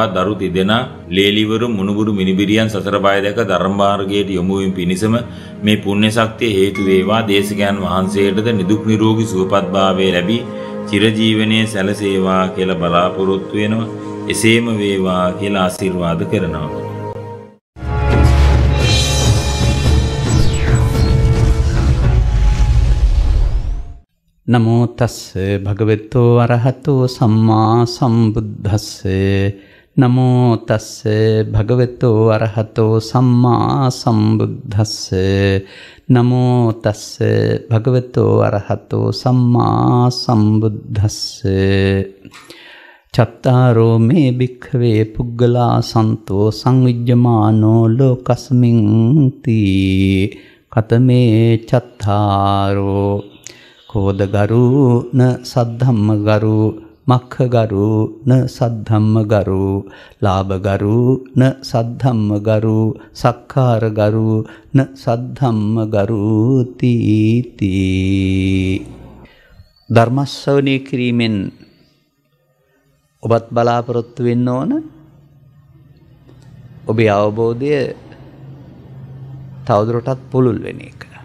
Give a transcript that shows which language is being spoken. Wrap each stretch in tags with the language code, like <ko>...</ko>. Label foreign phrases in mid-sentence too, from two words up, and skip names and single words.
<si>දරු තිදෙනා ලේලිවරු මුණුබුරු මිනිබිරියන් සසර බය දැක ධර්ම මාර්ගයට යොමු වීම පිණිසම මේ පුණ්‍ය ශක්තිය හේතු වේවා. දේශකයන් වහන්සේටද නිදුක් නිරෝගී සුවපත්භාවය ලැබී චිරජීවනයේ සැලසේවා කියලා බලාපොරොත්තු වෙනවා. එසේම වේවා කියලා ආශිර්වාද කරනවා.</si> <pi>නමෝ තස්ස භගවතු අරහතෝ සම්මා සම්බුද්දස්ස නමෝ තස්ස භගවතු අරහතෝ සම්මා සම්බුද්දස්ස නමෝ තස්ස භගවතු අරහතෝ සම්මා සම්බුද්දස්ස චත්තාරෝ මේ භික්ඛවේ පුග්ගලා සන්තෝ සංවිජ්ජමානෝ ලෝකස්මින් තී කතමේ චත්තාරෝ කෝද ගරු න සද්ධම්ම ගරු මක්ඛ ගරු න සද්ධම්ම ගරු ලාභ ගරු න සද්ධම්ම ගරු සක්කාර ගරු න සද්ධම්ම ගරු තීති.</pi> <si>ධර්ම ශ්‍රවණය කිරීමෙන් ඔබත් බලාපොරොත්තු වෙන්න ඕන ඔබේ අවබෝධය තවදුරටත් පුළුල් වෙන එක.</si>